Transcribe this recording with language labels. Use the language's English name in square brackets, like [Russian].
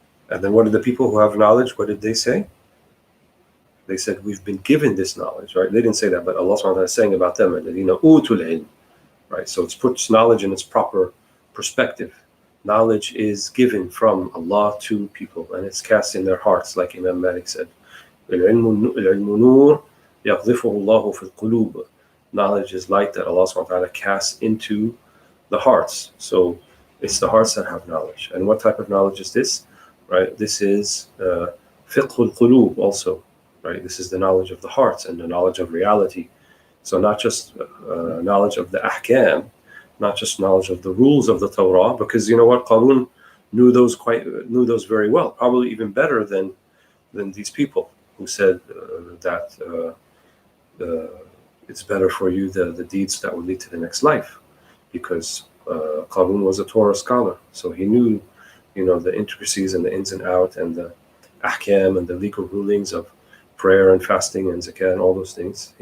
[English] And then what did the people who have knowledge, what did they say? They said, we've been given this knowledge, right? They didn't say that, but Allah subhanahu wa ta'ala is saying about them, utul ilm, right? So it puts knowledge in its proper perspective. Knowledge is given from Allah to people, and it's cast in their hearts, like Imam Malik said. [Arabic] العلم نور يقذفه الله في القلوب. [English] Knowledge is light that Allah subhanahu wa ta'ala casts into the hearts. So it's the hearts that have knowledge. And what type of knowledge is this? Right? This is fiqh al-qulub also. Right? This is the knowledge of the hearts and the knowledge of reality. So not just knowledge of the ahkam, not just knowledge of the rules of the Torah, because you know what, Qarun knew those very well, probably even better than these people who said that it's better for you the deeds that will lead to the next life, because Qarun was a Torah scholar, so he knew, the intricacies and the ins and outs and the ahkam and the legal rulings of prayer and fasting and zakah and all those things.